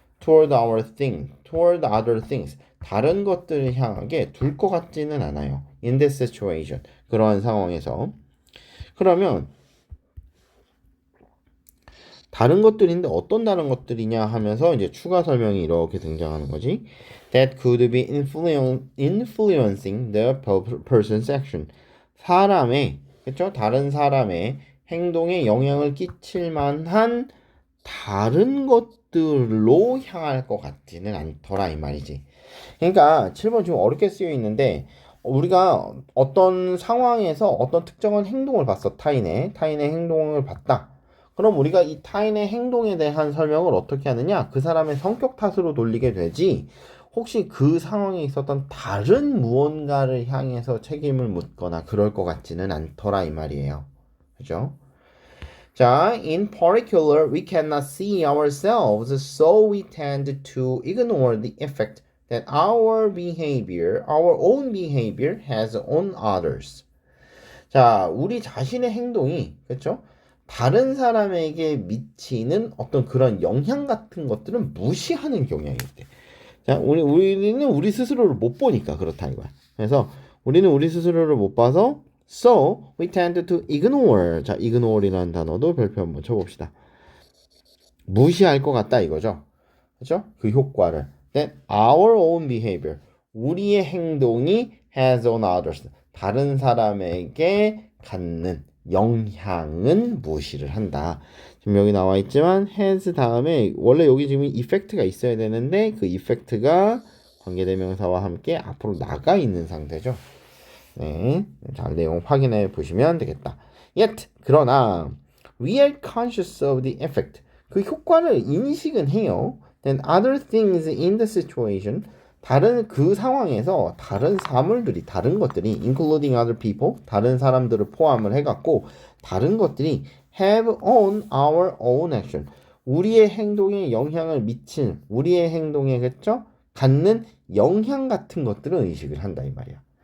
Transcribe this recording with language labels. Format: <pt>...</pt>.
<en>toward other things.</en> <ko>다른 것들을 향하게 둘 것 같지는 않아요.</ko> <en>in this situation.</en> <ko>그러한 상황에서. 그러면 다른 것들인데 어떤 다른 것들이냐 하면서 이제 추가 설명이 이렇게 등장하는 거지.</ko> <en>That could be influencing the person's action.</en> <ko>사람의, 그쵸? 다른 사람의 행동에 영향을 끼칠 만한 다른 것들로 향할 것 같지는 않더라 이 말이지. 그러니까 7번 좀 어렵게 쓰여 있는데 우리가 어떤 상황에서 어떤 특정한 행동을 봤어. 타인의 행동을 봤다. 그럼 우리가 이 타인의 행동에 대한 설명을 어떻게 하느냐? 그 사람의 성격 탓으로 돌리게 되지. 혹시 그 상황에 있었던 다른 무언가를 향해서 책임을 묻거나 그럴 것 같지는 않더라 이 말이에요. 그죠?</ko> <en>자, in particular, we cannot see ourselves, so we tend to ignore the effect that our own behavior has on others.</en> <ko>자, 우리 자신의 행동이, 그렇죠? 다른 사람에게 미치는 어떤 그런 영향 같은 것들은 무시하는 경향이 있대. 자, 우리는 우리 스스로를 못 보니까 그렇다 이거야. 그래서 우리는 우리 스스로를 못 봐서</ko> <en>so we tend to ignore.</en> <ko>자, ignore이라는 단어도 별표 한번 쳐봅시다. 무시할 것 같다 이거죠. 그렇죠? 그 효과를.</ko> <en>That our own behavior.</en> <ko>우리의 행동이</ko> <en>has on others.</en> <ko>다른 사람에게 갖는 영향은 무시를 한다. 지금 여기 나와 있지만 has 다음에 원래 여기 지금 effect가 있어야 되는데 그 effect가 관계대명사와 함께 앞으로 나가 있는 상태죠. 네, 자 내용 확인해 보시면 되겠다.</ko> <en>Yet</en> <ko>그러나</ko> <en>we are conscious of the effect.</en> <ko>그 효과를 인식은 해요.</ko> <en>Then other things in the situation.</en> <ko>다른 그 상황에서 다른 사물들이 다른 것들이</ko> <en>including other people</en> <ko>다른 사람들을 포함을 해갖고 다른 것들이</ko> <en>have on our own action</en> <ko>우리의 행동에 영향을 미친 우리의 행동에 그쵸 갖는 영향 같은 것들은 의식을 한다 이 말이야.</ko>